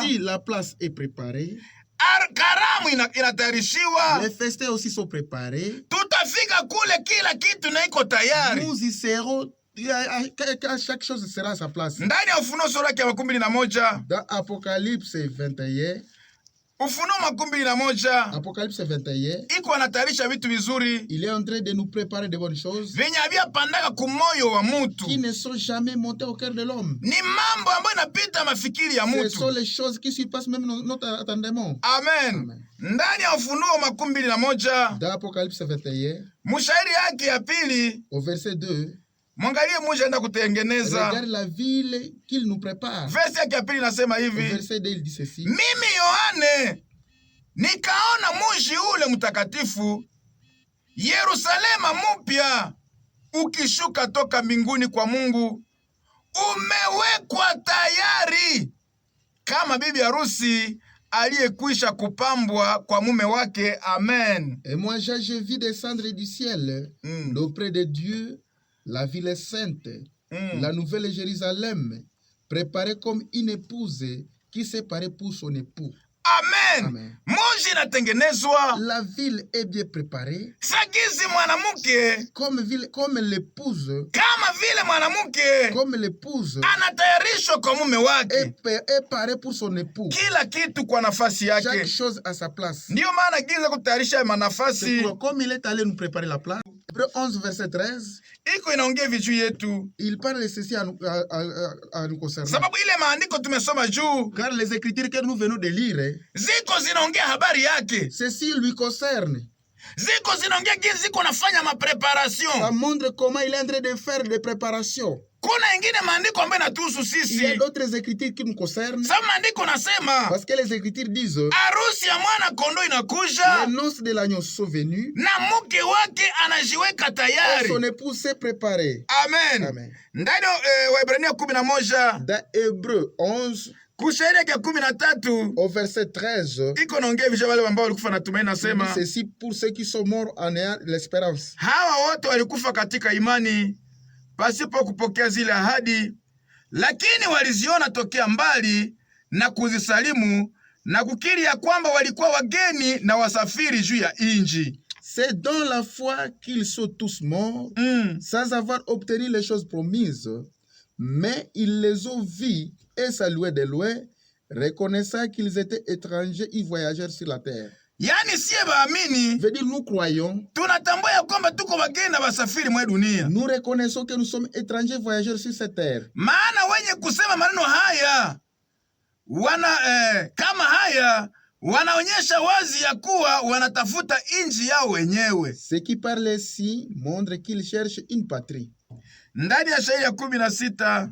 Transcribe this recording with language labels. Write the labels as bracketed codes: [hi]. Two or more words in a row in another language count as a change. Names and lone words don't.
[fr] Si la place est préparée, [sw] karamu inatayarishiwa, [fr] les festins aussi sont préparés. [sw] tutafika kule, kila kitu na iko tayari. [fr] Nous y serons. Chaque chose sera à sa place. [sw] Ndani ya Ufunuo sura ya 21, [fr] Dans Apocalypse 21, [sw] Ufunuo 21 [fr] Apocalypse 21, [sw] iko anatayarisha vitu vizuri [fr] il est en train de nous préparer de bonnes choses [sw] venye havyapandaka kumoyo wa mutu. [fr] qui ne sont jamais montées au cœur de l'homme. [sw] Ni mambo ambayo inapita mafikiri ya [fr] Ce sont [sw] mutu. [fr] les choses qui surpassent même notre attendement. Amen. Amen. [sw] Ndani ya Ufunuo 21 [fr] Dans Apocalypse 21, [sw] mshairi yake ya pili, [fr] au verset 2, [sw] mwangalie Mungu anaenda kutengeneza. [fr] regarde la ville qu'il nous prépare. [sw] Verse yake ya pili nasema [fr] Au [sw] hivi, [fr] verset 2, il dit ceci. [sw] mimi Yohane nikaona mji ule mtakatifu Yerusalema mpya ukishuka toka mbinguni kwa Mungu, umewekwa tayari kama bibi harusi aliyekwisha kupambwa kwa mume wake. Amen. [fr] Et moi, j'ai vu descendre du ciel, d'auprès de Dieu, la ville sainte, la nouvelle Jérusalem, préparée comme une épouse qui s'est parée pour son époux. Amen. Amen. [sw] Mji inatengenezwa [fr] La ville est bien préparée, [sw] sagizi mwanamke [fr] comme l'épouse, [sw] kama vile mwanamke anatayarishwa kwa mume wake, [fr] est parée pour son époux. [sw] kila kitu kwa nafasi [fr] Chaque [sw] yake. [fr] chose à sa place. [sw] Ndiyo maana giza kutayarisha manafasi [fr] Comme il est allé nous préparer la place, Hébreux 11, verset 13, [sw] iko inaongea vitu yetu, [fr] il parle ceci à nous concernant. [sw] sababu ile maandiko tumesoma juu [fr] Car les écritures que nous venons de lire, [sw] ziko zinaongea habari yake, [fr] ceci lui concerne. [sw] ziko zinaongea jinsi ziko nafanya [fr] Ça [sw] mapreparation. [fr] montre comment il est en train de faire des préparations. [sw] Kuna ingine maandiko ambayo inatuhusu [fr] Il y a [sw] sisi, [fr] d'autres écritures qui nous concernent. [sw] sababu maandiko nasema [fr] Parce que les écritures disent, [sw] harusi ya mwana kondoo inakuja les noces de l'agneau sont venues na mke wake anajiweka [fr] et [sw] tayari. [fr] son époux s'est préparé. Amen. Amen. [sw] Ndani Waebrania 11 [fr] Dans Hébreux 11, [sw] kushairi yake 13 [fr] au verset 13, [sw] iko naongea visha wale ambao walikufa na tumaini, [fr] il dit [sw] nasema [fr] ceci pour ceux qui sont morts en ayant l'espérance. [sw] hawa wote walikufa katika imani pasipo kupokea zile ahadi, lakini waliziona tokea mbali na kuzisalimu na kukiri ya kwamba walikuwa wageni na wasafiri juu ya inji. [fr] C'est dans la foi qu'ils sont tous morts, sans avoir obtenu les choses promises, mais ils les ont vus et salués de loin, reconnaissant qu'ils étaient étrangers et voyageurs sur la terre. [sw] Yani siye baamini, [fr] Veut dire, nous croyons, [sw] tunatambua ya kwamba tuko wageni na wasafiri mwa dunia. [fr] nous reconnaissons que nous sommes étrangers voyageurs sur cette terre. [sw] Maana wenye kusema maneno haya kama haya wanaonyesha wazi ya kuwa wanatafuta inji yao wenyewe. [fr] Ceux qui parlent ici montrent qu'ils cherchent une patrie. [sw] Ndani ya shairi ya 16